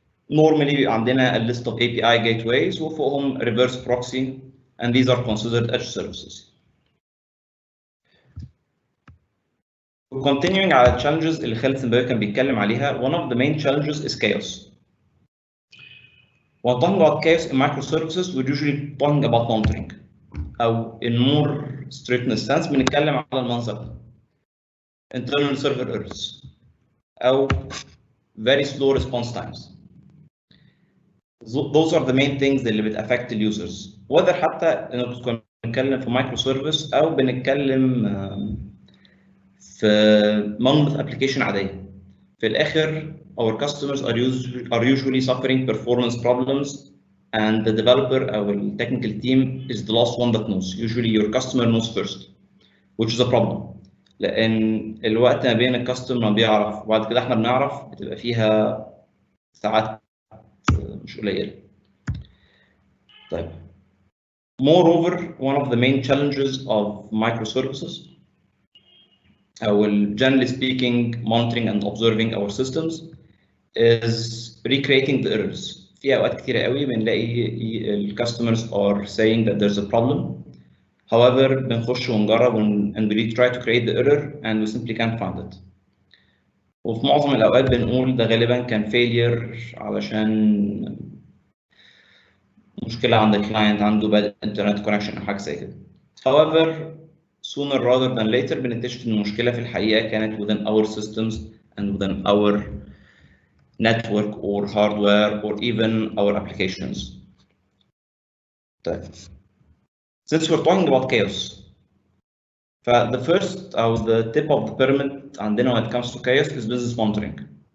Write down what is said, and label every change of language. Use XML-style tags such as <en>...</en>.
<en>normally عندنا a list of API gateways وفوقهم reverse proxy, and these are considered edge services. Continuing على challenges</en> <ar>اللي خالد سنباوي كان بيتكلم عليها,</ar> <en>one of the main challenges is chaos. When talking about chaos in microservices, we're usually talking about monitoring.</en> <ar>أو</ar> <en>in more strictness sense</en> <ar>بنتكلم على المنظر ده.</ar> <en>Internal server errors أو very slow response times. Those are the main things</en> <ar>اللي بتأفكت اليوزرز. Whether حتى إنه بتكون بنتكلم في microservice أو بنتكلم في monolith application عادية. في الآخر</ar> <en>our customers are usually suffering performance problems, and the developer or the technical team is the last one that knows. Usually your customer knows first, which is a problem.</en> <ar>لأن الوقت ما بين الكاستمر ما بيعرف وبعد كده احنا بنعرف بتبقى فيها ساعات مش قليلة. طيب.</ar> <en>Moreover, one of the main challenges of microservices, generally speaking, monitoring and observing our systems, is recreating the errors.</en> <ar>في اوقات كتيره قوي بنلاقي الكاستمرز</ar> <en>are saying that there's a problem. However,</en> <ar>بنخش ونجرب</ar> <en>and we try to create the error and we simply can't find it.</en> <ar>وفي معظم الاوقات بنقول ده غالبا كان failure علشان مشكله عند الكلاينت عنده</ar> <en>bad internet connection</en> <ar>او حاجه زي كده.</ar> <en>However, sooner rather than later</en> <ar>بنكتشف ان المشكله في الحقيقه كانت</ar> <en>within our systems and within our network or hardware or even our applications. Since we're talking about chaos, the first or the tip of the pyramid عندنا when it comes to chaos is business monitoring.</en>